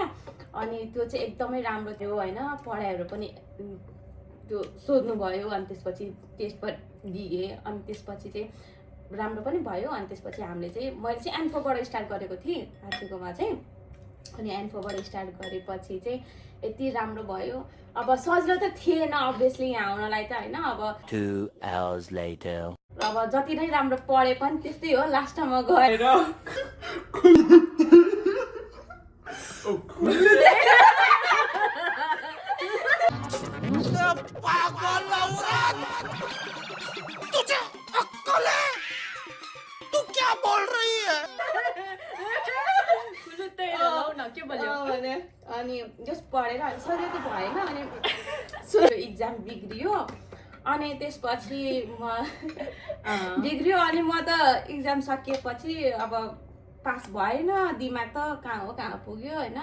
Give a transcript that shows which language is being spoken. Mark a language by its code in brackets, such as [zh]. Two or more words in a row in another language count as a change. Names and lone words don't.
[ne] अनि त्यो चाहिँ एकदमै राम्रो थियो होइन। पढाइहरू पनि त्यो सोध्नुभयो अनि त्यसपछि टेस्ट पनि दिएँ अनि त्यसपछि चाहिँ राम्रो पनि भयो। अनि त्यसपछि हामीले चाहिँ मैले चाहिँ एन्फोबाट स्टार्ट गरेको थिएँ हाचीकोमा चाहिँ। अनि एन्फोबाट स्टार्ट गरेपछि चाहिँ यति राम्रो भयो। अब सजिलो त थिएन अभियसली यहाँ आउनलाई त होइन। अब [en] 2 hours later [ne] अब जति नै राम्रो पढे पनि त्यस्तै हो लास्टमा गएर [hi] तुझे अक्कल है? तू क्या बोल रही है? [ne] के बोल्यो भने अनि जस पढेर सजिलो त भएन। अनि सुरु इक्जाम बिग्रियो अनि त्यसपछि म बिग्रियो। अनि म त इक्जाम सकिएपछि अब पास भएन, दिमाग त कहाँ हो कहाँ पुग्यो होइन।